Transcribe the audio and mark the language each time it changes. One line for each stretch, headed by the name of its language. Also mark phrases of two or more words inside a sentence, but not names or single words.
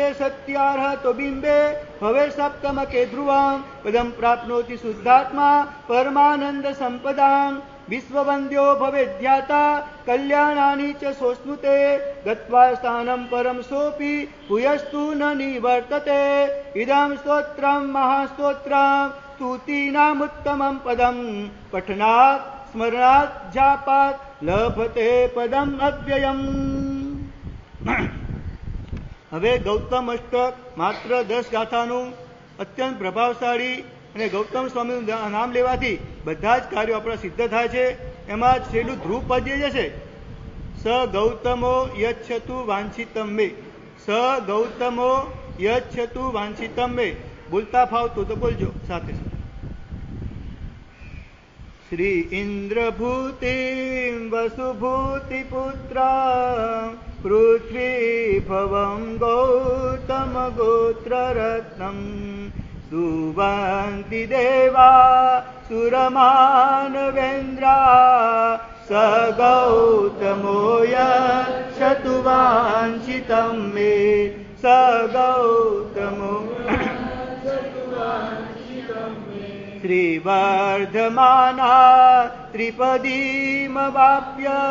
Sanskrit: सत्यार्हतो बिम्बे भवे सप्तमके ध्रुवं पदं प्राप्नोति शुद्धात्मा परमानन्दसम्पदां विश्ववन्द्यो भवेद्ध्याता कल्याणानि च सोऽश्नुते गत्वा स्थानं परं सोऽपि भूयस्तु न निवर्तते इदं स्तोत्रं महास्तोत्रं स्तुतीनामुत्तमं पदं पठनात् स्मरणात् जापात् लभते पदम अव्ययम्।
Gujarati: હવે ગૌતમ અષ્ટક માત્ર 10 ગાથાનું અત્યંત પ્રભાવશાળી અને ગૌતમ સ્વામીનું નામ લેવાથી બધા જ કાર્યો આપણા સિદ્ધ થાય છે. એમાં છેલ્લું ધ્રુવ પદ જે છે
Sanskrit: સ ગૌતમો યચ્છતુ વાંછિતમ મે, સ ગૌતમો યચ્છતુ વાંછિતમ મે.
Gujarati: બોલતા ફાવતું તો બોલજો સાથે.
Sanskrit: श्री इंद्रभूतिं वसुभूतिपुत्रा पृथ्वी भवं गौतम गोत्ररत्नं सुवन्ति देवा सुरमानवेन्द्रा स गौतमो यच्छतु वाञ्छितं मे, स गौतमो श्रीवर्धमाना त्रिपदीमवाप्य